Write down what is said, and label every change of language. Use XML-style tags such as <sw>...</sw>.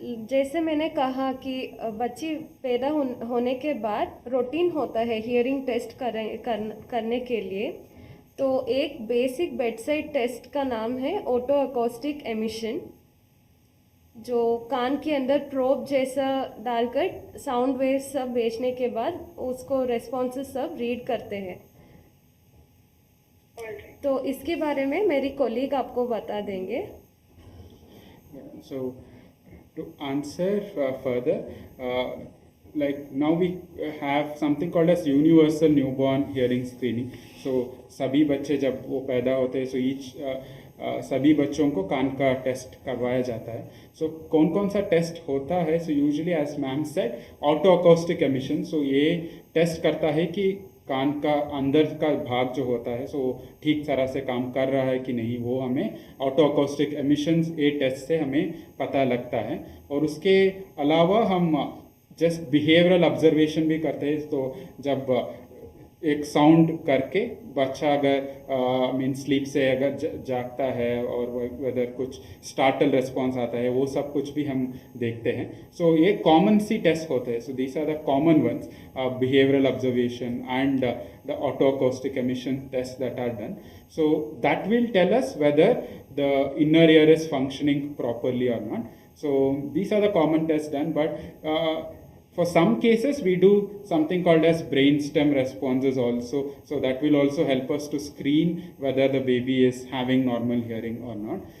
<hi>जैसे मैंने कहा कि बच्ची पैदा होने के बाद रूटीन होता है हियरिंग टेस्ट करने के लिए, तो एक बेसिक बेडसाइड टेस्ट का नाम है ऑटो अकॉस्टिक एमिशन, जो कान के अंदर प्रोब जैसा डालकर साउंड वेव्स सब भेजने के बाद उसको रेस्पॉन्सेस सब रीड करते हैं। तो इसके बारे में मेरी कोलीग आपको बता देंगे।</hi> <en>So to answer further, like now we have something called as universal newborn hearing screening.</en> <hi>So सभी बच्चे जब वो पैदा होते हैं, so सभी बच्चों को कान का टेस्ट करवाया जाता है। So कौन कौन सा टेस्ट होता है?</hi> <en>So usually as ma'am said, auto acoustic emission.</en> <hi>So ये टेस्ट करता है कि कान का अंदर का भाग जो होता है, सो ठीक तरह से काम कर रहा है कि नहीं, वो हमें ऑटो अकॉस्टिक एमिशंस ए टेस्ट से हमें पता लगता है। और उसके अलावा हम जस्ट बिहेवियरल ऑब्जर्वेशन भी करते हैं। तो जब एक साउंड करके बच्चा अगर मीन स्लीप से अगर जागता है और वेदर कुछ स्टार्टल रिस्पॉन्स आता है, वो सब कुछ भी हम देखते हैं। सो ये कॉमन सी टेस्ट होते हैं।</hi> <en>So these are the common ones, behavioural observation and the auto acoustic emission tests that are done. So that will tell us whether the inner ear is functioning properly or not. So these are the common tests done, but for some cases we do something called as brainstem responses also. So that will also help us to screen whether the baby is having normal hearing or not.</en>